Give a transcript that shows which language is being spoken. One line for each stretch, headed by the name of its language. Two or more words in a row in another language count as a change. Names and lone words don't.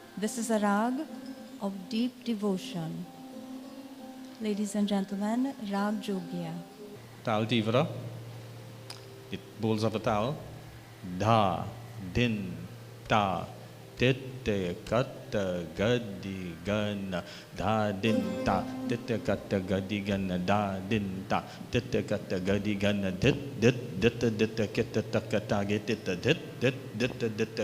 English: This is a rag of deep devotion. Ladies and gentlemen, Rag Jogya. Taal Tivara. Dit bols of a taal. Da, din, ta, titte, katta, gadi, gana, da, din, ta, titte, katta, gadi, gana, da, din, ta, titte, katta, gadi, gana, ditta, ketta, taka, tage, titta, ditta,